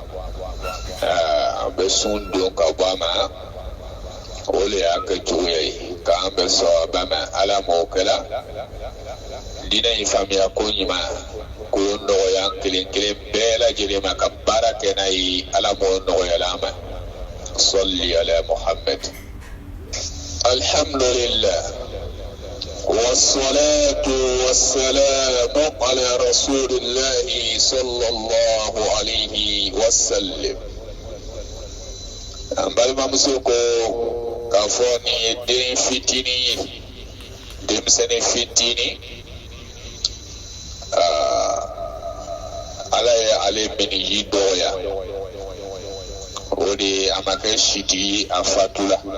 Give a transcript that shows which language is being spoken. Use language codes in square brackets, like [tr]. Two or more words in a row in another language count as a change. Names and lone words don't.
[bm] a bɛ sun don ka bɔ a ma o le y'a kɛ cogoya ye k'an bɛ sɔn a ba ma ala m'o kɛla diinɛ in faamuya ko ɲuman ko nɔgɔya kelen kelen bɛɛ lajɛlen ma ka baara kɛ n'a ye ala m'o nɔgɔyala ma [ar] صل على محمد الحمد لله والصلاة والسلام على رسول الله صلى الله عليه وسلم [bm] an balimamuso ko k'a fɔ nin ye den fitinin ye denmisɛnnin fitinin ala ye ale miniji dɔgɔya o de a ma kɛ sitigi a fatula